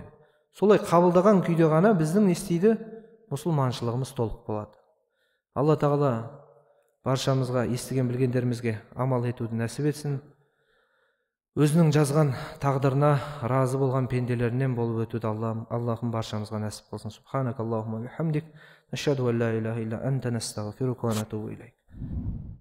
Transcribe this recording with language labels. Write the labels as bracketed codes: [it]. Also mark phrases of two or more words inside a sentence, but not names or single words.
[kk] Солай қабылдаған күйде ғана біздің не істейді? Мұсылманшылығымыз толық болады. Алла Тағала баршамызға естіген білгендерімізге амал етуді нәсіп етсін. Өзінің жазған тағдырына разы болған пенделерінен болып өтуді Аллахым баршамызға нәсіп қылсын. [ar] سبحانك اللهم وبحمدك نشهد أن لا إله إلا أنت نستغفرك ونتوب إليك.